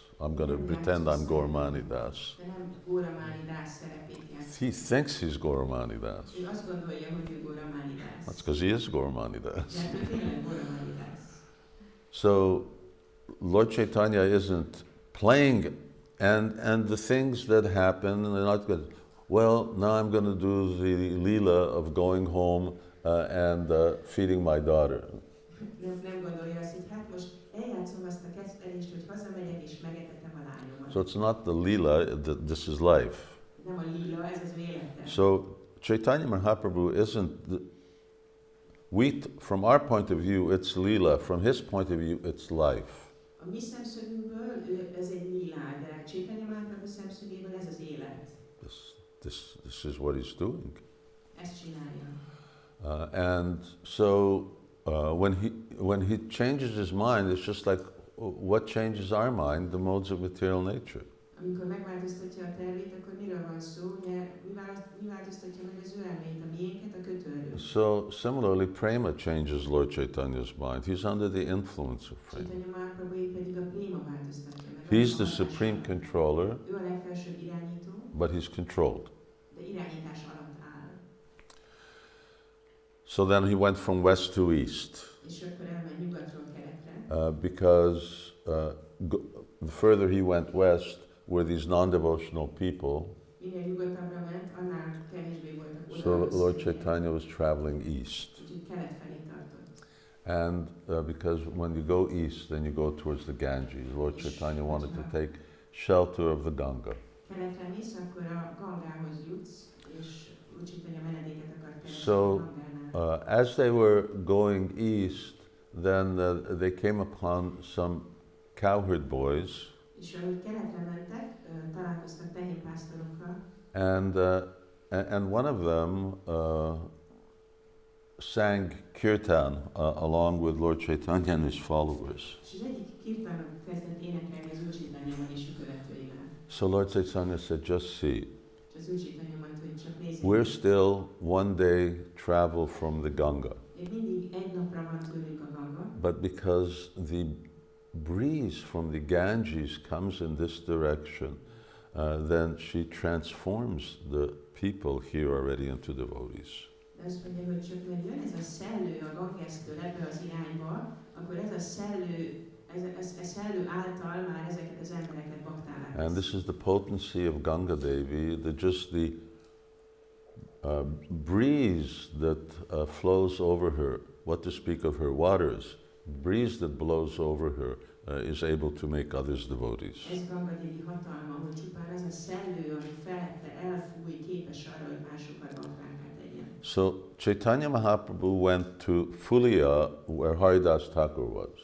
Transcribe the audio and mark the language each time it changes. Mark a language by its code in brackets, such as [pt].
[en] I'm going to pretend I'm Gauramani Das. [hu] De nem Gauramani Das szerepét játszik. [en] He thinks he's Gauramani Das. [hu] Ő azt gondolja, hogy ő Gauramani Das. [en] That's because he is Gauramani Das. [hu] De hát ő tényleg Gauramani Das. [en] So Lord Chaitanya isn't playing, and the things that happen, they're not good. Well, now I'm going to do the Leela of going home and feeding my daughter. [hu] Nem gondolja azt, hogy hát most eljátszom azt a kezdelést, hogy hazamegyek és megetetem a lányomat. [en] So it's not the Leela, this is life. [hu] Nem a lila, ez az élete. [en] So Chaitanya Mahaprabhu isn't, from our point of view, it's Leela. From his point of view, it's life. [hu] A mi szemszögünkből ez egy lila, de Caitanya Mahaprabhu szemszögéből ez az élet. [en] This is what he's doing. [hu] Ezt csinálja. [en] And so when he changes his mind, it's just like what changes our mind? The modes of material nature. [hu] Amikor megváltoztatja a tervét, akkor miről van szó? Ugye, mi változtatja meg az ő elményt, a miénket, a kötőerő. [en] So similarly, prema changes Lord Chaitanya's mind. He's under the influence of prema. [hu] Caitanya Mahaprabhu pedig a préma változtatja meg. [en] He's the supreme controller, [hu] Ő a legfelsőbb irányító, [en] but he's controlled. [hu] de irányítás alatt áll. [en] So then he went from west to east, [hu] És akkor elmegy nyugatról keletre. [en] because the further he went west, were these non-devotional people. [hu] Minél nyugatabbra ment, annál kevésbé voltak oda. [en] So Lord Chaitanya was traveling east. [hu] Úgyhogy kelet felé tartott. [en] And because when you go east, then you go towards the Ganges. Lord Chaitanya wanted to take shelter of the Ganga. [hu] Keletre mész, akkor a Gangához jutsz, és Úr Caitanya menedéket akar keresni [en] So, [hu] a Gangánál. [en] as they were going east, then they came upon some cowherd boys, [hu] És ahogy keletre mentek, találkoztak tehénpásztorokkal, [en] and one of them sang kirtan along with Lord Chaitanya and his followers. [hu] és az egyik kirtánon kezdett énekelni az Úr Caitanyával és a követőivel. [en] So Lord Chaitanya said, just see, [hu] És az Úr Caitanya mondta, hogy csak nézzék. [en] we're still one day travel from the Ganga. [hu] Még mindig egy napra van tőlünk a Ganga, [en] But because the breeze from the Ganges comes in this direction, then she transforms the people here already into devotees. [hu] de azt mondja, hogy csak mert jön ez a szellő a Gangesztől ebbe az irányba, akkor ez a szellő, ez szellő által már ezeket az embereket baktává [en] And this is the potency of Ganga Devi, just the breeze that flows over her, what to speak of her waters, breeze that blows over her is able to make others devotees. [hu] Ez Ganga Devi hatalma, hogy csupán ez a szellő, ami felette elfúj, képes arra, hogy másokat baktáká tegyen. [en] So Chaitanya Mahaprabhu went to Fulia, where Haridas Thakur was.